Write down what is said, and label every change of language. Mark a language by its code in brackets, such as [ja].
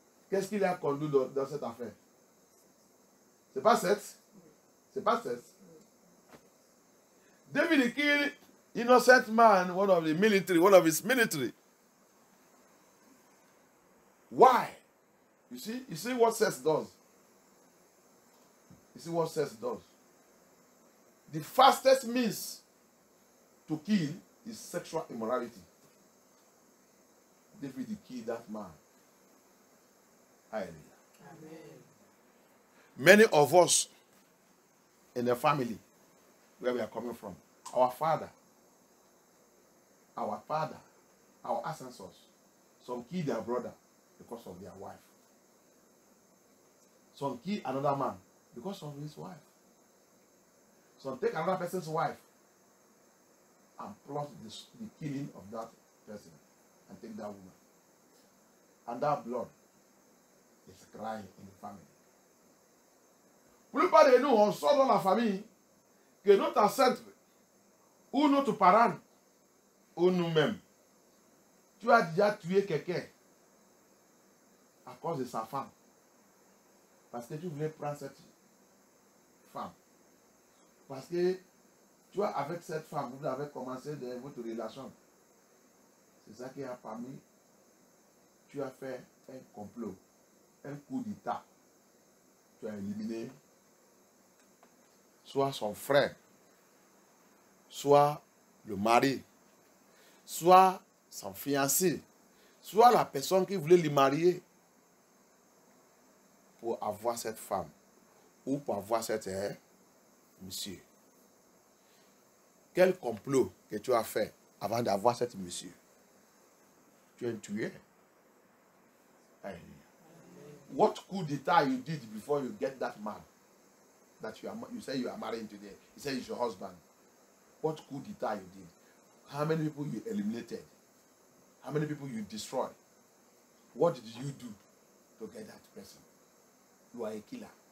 [fr] Qu'est-ce qu'il a conduit dans cette affaire? C'est pas 7. C'est pas 7. [en] David killed innocent man, one of his military. Why? You see what sex does. You see what sex does. The fastest means to kill is sexual immorality. David killed that man. Hallelujah. Amen. Many of us in the family where we are coming from, our father, our ancestors, some killed their brother because of their wife. Some killed another man because of his wife. Some take another person's wife and plot the killing of that person and take that woman. And that blood is crying in the family. [fr] Plupart de nous, on sort dans la famille que notre ancêtre ou notre parent ou nous-mêmes, tu as déjà tué quelqu'un à cause de sa femme. Parce que tu voulais prendre cette femme. Parce que tu vois, avec cette femme, vous avez commencé votre relation. C'est ça qui a permis. Tu as fait un complot, un coup d'état. Tu as éliminé soit son frère, soit le mari, soit son fiancé, soit la personne qui voulait le marier pour avoir cette femme ou pour avoir cet monsieur. Quel complot que tu as fait avant d'avoir cette monsieur? Tu es un tueur. [en] What coup d'etat you did before you get that man that you say you are marrying today? He said he's your husband. What coup d'etat you did? How many people you eliminated? How many people you destroyed? What did you do to get that person? You are a killer.